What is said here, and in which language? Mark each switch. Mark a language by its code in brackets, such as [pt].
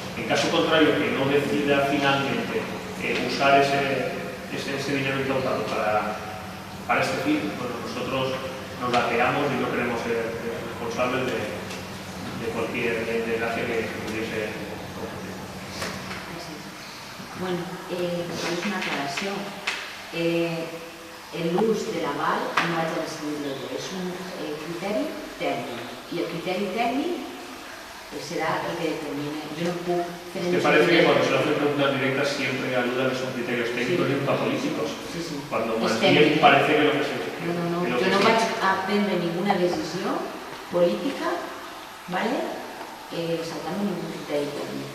[es] En caso contrario, que no decida finalmente usar ese dinero incautado para este fin, pues nosotros nos lateamos y no queremos ser responsables de cualquier desgracia que pudiese ocurrir. Bueno, es una aclaración. [ca] El ús de l'aval no haig de decidir-lo jo, és un criteri tècnic. I el criteri tècnic [es] será el que determine. Yo no puedo tener... ¿Te parece que cuando se le hacen preguntas directas siempre aludan a esos criterios técnicos y nunca políticos? Sí, sí. Cuando más bien parece que lo que se... No. [ca] Jo no vaig a prendre ninguna decisió política, ¿vale? Saltant ningún criteri tècnic.